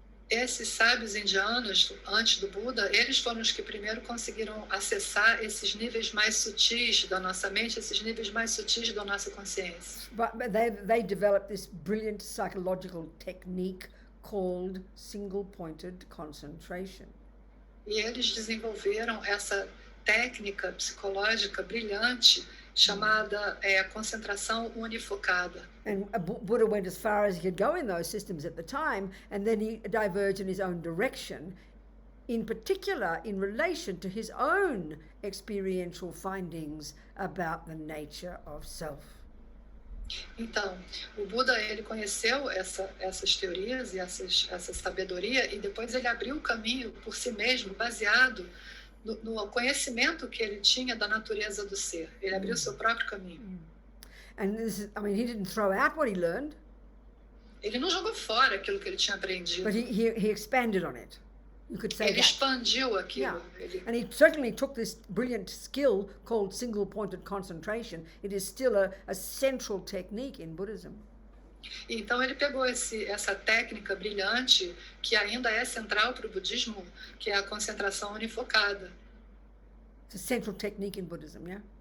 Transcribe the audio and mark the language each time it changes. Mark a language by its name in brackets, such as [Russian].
[Portuguese] Esses sábios indianos, antes do Buda, eles foram os que primeiro conseguiram acessar esses níveis mais sutis da nossa mente, esses níveis mais sutis da nossa consciência. [English] But they developed this brilliant psychological technique called single-pointed concentration. [Portuguese] E eles desenvolveram essa técnica psicológica brilhante chamada concentração unifocada. [English] And Buddha went as far as he could go in those systems at the time, and then he diverged in his own direction, in particular in relation to his own experiential findings about the nature of self. [Portuguese] Então, o Buda ele conheceu essas teorias e essa sabedoria, e depois ele abriu o caminho por si mesmo, baseado no conhecimento que ele tinha da natureza do ser. Ele abriu seu próprio caminho. [English] And this is, I mean, he didn't throw out what he learned, [Portuguese] Ele não jogou fora aquilo que ele tinha aprendido. [English] but he expanded on it. You could say [Portuguese] Ele [English] that. [Portuguese] expandiu aquilo. [English] Yeah. And he certainly took this brilliant skill called single-pointed concentration. It is still a central technique in Buddhism. [Portuguese] Então ele pegou essa técnica brilhante, que ainda é central para o budismo, que é a concentração unifocada. [English] It's a central technique in Buddhism, yeah?